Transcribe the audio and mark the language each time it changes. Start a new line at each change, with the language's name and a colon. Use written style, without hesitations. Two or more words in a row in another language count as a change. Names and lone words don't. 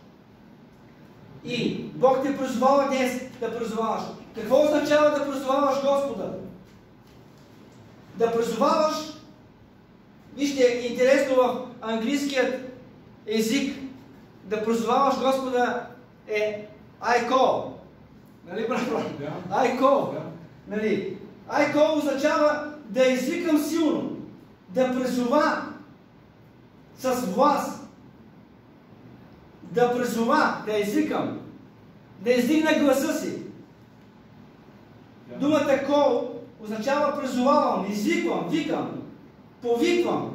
Bulgarian: И Бог те призовава днес да призоваваш. Какво означава да призоваваш Господа? Да призоваваш, вижте, интересно в английският език, да призоваваш Господа е
English: I call.
Bulgarian: Нали, брат?
English: I call. Нали? I call
Bulgarian: означава да извикам силно, да призова с власт, да призова, да извикам, да издигна гласа си. Думата call означава призовавам, извиквам, викам, повиквам.